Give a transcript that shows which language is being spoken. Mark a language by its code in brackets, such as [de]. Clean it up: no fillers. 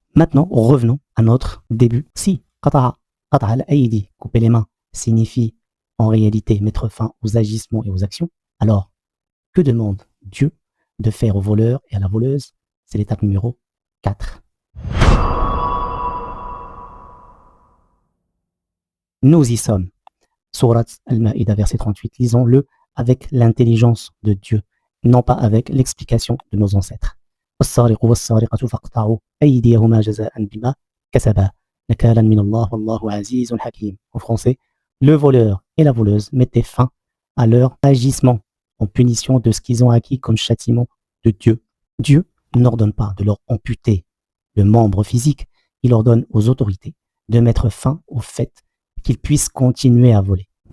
[fr] Maintenant, revenons à notre début. Si qata'a al-aïdi, couper les mains, signifie en réalité mettre fin aux agissements et aux actions, alors que demande Dieu de faire au voleur et à la voleuse? C'est l'étape numéro 4. Nous y sommes. Surat Al-Ma'ida, verset 38. Lisons-le avec l'intelligence de Dieu, non pas avec l'explication de nos ancêtres. [ar] والسارق والسارقة فاقطعوا أيديهما جزاء بما كسبا نكالا من الله والله عزيز حكيم. [fr] En français, le voleur et la voleuse mettaient fin à leur agissement en punition de ce qu'ils ont acquis comme châtiment de Dieu. Dieu n'ordonne pas de leur amputer le membre physique, il ordonne aux autorités de mettre fin au fait qu'ils puissent continuer à voler.